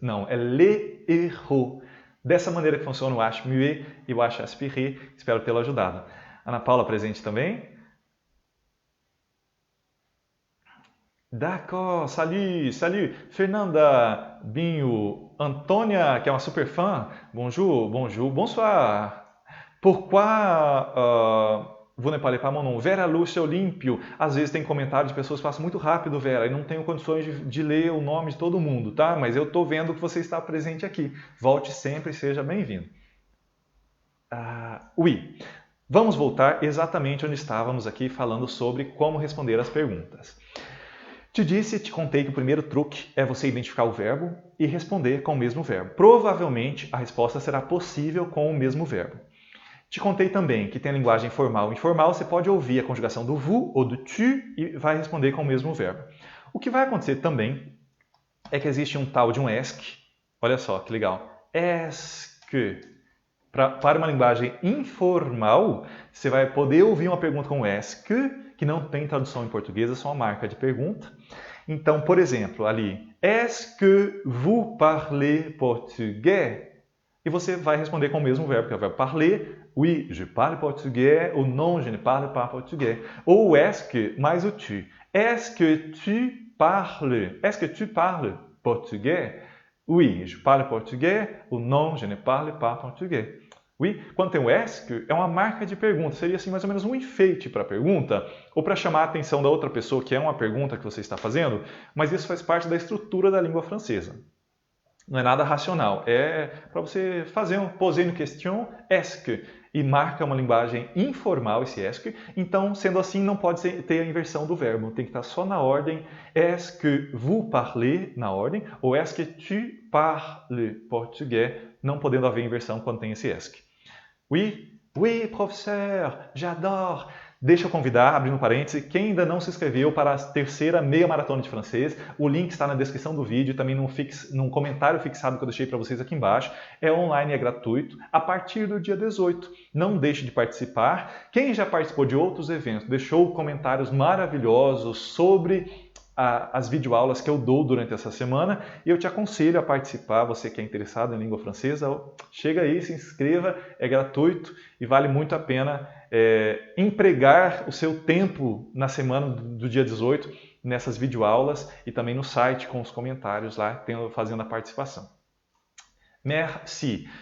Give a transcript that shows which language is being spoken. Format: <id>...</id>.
<pt>Não, é les héros. Dessa maneira que funciona o H muet e o H aspiré. Espero tê-lo ajudado. Ana Paula presente também. D'accord, salut. Fernanda, Binho, Antônia, que é uma super fã.</pt> <fr>Bonjour, bonsoir. Pourquoi vous ne parlez pas mon nom? Vera Lúcia Olímpio.</fr> <pt>Às vezes tem comentários de pessoas que passam muito rápido, Vera, e não tenho condições de ler o nome de todo mundo, tá? Mas eu estou vendo que você está presente aqui. Volte sempre e seja bem-vindo. Oui. Vamos voltar exatamente onde estávamos aqui falando sobre como responder as perguntas. Te contei que o primeiro truque é você identificar o verbo e responder com o mesmo verbo. Provavelmente a resposta será possível com o mesmo verbo. Te contei também que tem a linguagem formal e informal, você pode ouvir a conjugação do vous ou do tu e vai responder com o mesmo verbo. O que vai acontecer também é que existe um tal de um ESC. Olha só que legal. ESC. Para uma linguagem informal, você vai poder ouvir uma pergunta com ESC, que não tem tradução em português, é só uma marca de pergunta. Então, por exemplo, ali,</pt> <fr>est-ce que vous parlez portugais?</fr> <pt>E você vai responder com o mesmo verbo, que é o verbo parler.</pt> <fr>Oui, je parle portugais. Ou non, je ne parle pas portugais. Ou o est-ce que mais o tu. Est-ce que tu parles portugais? Oui, je parle portugais. Ou non, je ne parle pas portugais.</fr> <pt>Oui, quando tem o est que, é uma marca de pergunta. Seria assim mais ou menos um enfeite para a pergunta, ou para chamar a atenção da outra pessoa, que é uma pergunta que você está fazendo, mas isso faz parte da estrutura da língua francesa. Não é nada racional, é para você fazer</pt> <fr>poser une question,</fr> <pt>est-ce que, e marca uma linguagem informal esse est que, então, sendo assim, não pode ter a inversão do verbo, tem que estar só na ordem,</pt> <fr>est-ce que vous parlez,</fr> <pt>na ordem, ou</pt> <fr>est-ce que tu parles portugais,</fr> <pt>não podendo haver inversão quando tem esse est que.</pt> <fr>Oui, oui, professeur, j'adore.</fr> <pt>Deixa eu convidar, abrindo parênteses, quem ainda não se inscreveu para a terceira meia maratona de francês, o link está na descrição do vídeo, também num comentário fixado que eu deixei para vocês aqui embaixo. É online e é gratuito, a partir do dia 18. Não deixe de participar. Quem já participou de outros eventos, deixou comentários maravilhosos sobre as videoaulas que eu dou durante essa semana e eu te aconselho a participar, você que é interessado em língua francesa, chega aí, se inscreva, é gratuito e vale muito a pena empregar o seu tempo na semana do dia 18 nessas videoaulas e também no site com os comentários lá, fazendo a participação. Merci.</pt>